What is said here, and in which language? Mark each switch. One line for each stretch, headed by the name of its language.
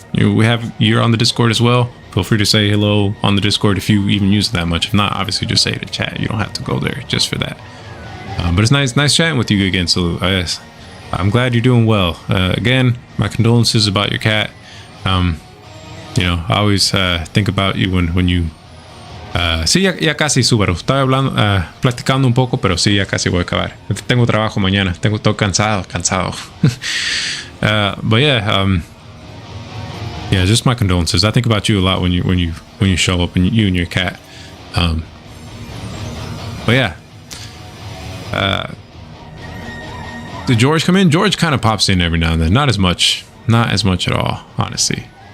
English: You're on the Discord as well. Feel free to say hello on the Discord if you even use it that much. If not, obviously, just say it in chat. You don't have to go there just for that. But it's nice chatting with you again, Salute. I'm glad you're doing well. Again, my condolences about your cat. You know, I always think about you when you...
Spanish: sí, ya casi, Subaru. Estaba hablando, platicando un poco, pero sí, ya casi voy a acabar. Tengo trabajo mañana. Estoy cansado.
English: But yeah, yeah, just my condolences. I think about you a lot when you show up, and you and your cat. But yeah. Did George come in? George kind of pops in every now and then. Not as much at all, honestly.